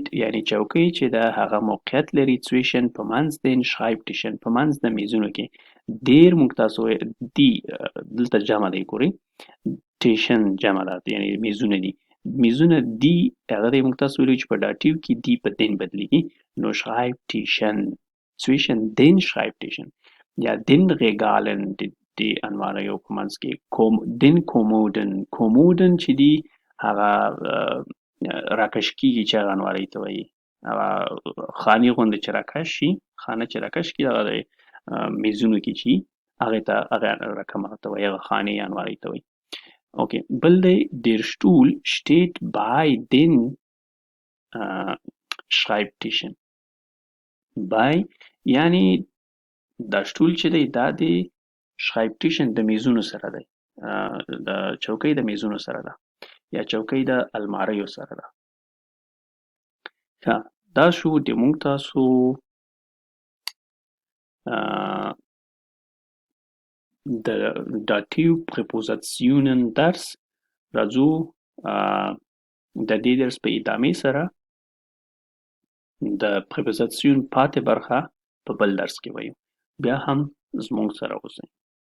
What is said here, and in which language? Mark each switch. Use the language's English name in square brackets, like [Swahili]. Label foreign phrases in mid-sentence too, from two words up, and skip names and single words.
[Pashto] یعنی چوکۍ چې ده هغه موقعیت لري zwischen په منځ [German] den Schreibtischen [Pashto] په منځ د میزونو کې ډېر موږ تاسو دي دلته جمع دی ګورئ ټیشن جمع ده یعنی میزونه دي دي هغه دی موږ تاسو ویلي چې په ډاټیو کې دي په دین بدلیږي نو [German] Schreibtischen zwischen den Schreibtischen [Pashto] یا [German] den Regalen [Pashto] د انواریو په منځ کې [German] den Kommoden [Pashto] چې دي هغه راکش کېږي چې هغه انوارۍ ته وایي هغه خانې غوندې چې راکش شي خانه چې راکش کړي هغه د میزونو کې چې هغې ته هغه رقم هغه ته وایي هغه خانې یا انوارۍ ته وایي. اوکې بل دی [German] Der Stuhl steht bei den Schreibtischen [Pashto] bei یعنی دا شټول چې دی دا د Schreibtischen د میزونو سره دی د چوکۍ د میزونو سره ده یا چوکۍ د الماریو سره ده. دا شو د موږ تاسو د داتیو پریپوزیسیونن درس راځو د دې درس په ادامې سره د پریپوزیسیون پاتې برخه په بل درس کې وایو بیا هم زموږ سره اوسئ.